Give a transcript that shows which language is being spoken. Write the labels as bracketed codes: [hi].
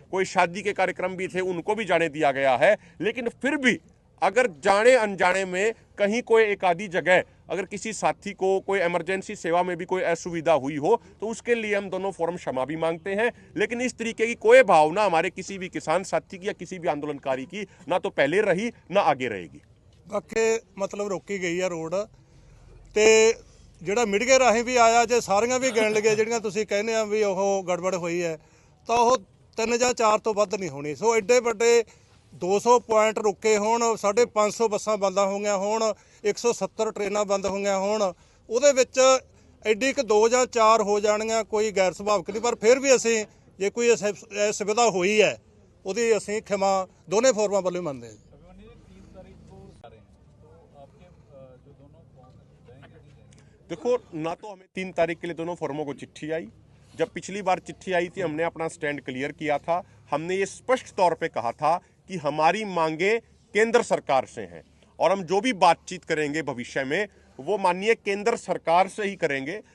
[hi] कोई शादी के कार्यक्रम भी थे, उनको भी जाने दिया गया है। लेकिन फिर भी अगर जाने अनजाने में कहीं कोई एक आधी जगह अगर किसी साथी को कोई इमरजेंसी सेवा में भी कोई असुविधा हुई हो तो उसके लिए हम दोनों फोरम क्षमा भी मांगते हैं। लेकिन इस तरीके की कोई भावना हमारे किसी भी किसान साथी की या किसी भी आंदोलनकारी की ना तो पहले रही ना आगे रहेगी। [pa] ਬਾਕੀ ਮਤਲਬ ਰੋਕੀ ਗਈ ਆ ਰੋਡ ਤੇ ਜਿਹੜਾ ਮੀਡੀਆ ਰਾਹੀਂ ਵੀ ਆਇਆ, ਜੇ ਸਾਰੀਆਂ ਵੀ ਗਿਣ ਲਈਏ ਜਿਹੜੀਆਂ ਤੁਸੀਂ ਕਹਿੰਦੇ ਆ ਵੀ ਉਹ ਗੜਬੜ ਹੋਈ ਹੈ ਤਾਂ ਉਹ 3 ਜਾਂ 4 ਤੋਂ ਵੱਧ ਨਹੀਂ ਹੋਣੀ। ਸੋ ਐਡੇ ਵੱਡੇ 200 ਪੁਆਇੰਟ ਰੁਕੇ ਹੋਣ, 550 ਬੱਸਾਂ ਬੰਦ ਹੋ ਗਈਆਂ ਹੋਣ, 170 ਟ੍ਰੇਨਾਂ ਬੰਦ ਹੋ ਗਈਆਂ ਹੋਣ, ਉਹਦੇ ਵਿੱਚ ਐਡੀ ਕਿ 2 ਜਾਂ 4 ਹੋ ਜਾਣੀਆਂ ਕੋਈ ਗੈਰ ਸੁਭਾਵਿਕ ਨਹੀਂ। ਪਰ ਫਿਰ ਵੀ ਅਸੀਂ ਜੇ ਕੋਈ ਅਸੁਵਿਧਾ ਹੋਈ ਹੈ ਉਹਦੀ ਅਸੀਂ ਖਿਮਾ ਦੋਨੇ ਫੋਰਮਾਂ ਵੱਲੋਂ ਮੰਨਦੇ ਹਾਂ। [hi] देखो, ना तो हमें 3 तारीख के लिए दोनों फोरमों को चिट्ठी आई। जब पिछली बार चिट्ठी आई थी हमने अपना स्टैंड क्लियर किया था। हमने ये स्पष्ट तौर पे कहा था कि हमारी मांगे केंद्र सरकार से हैं और हम जो भी बातचीत करेंगे भविष्य में वो माननीय केंद्र सरकार से ही करेंगे,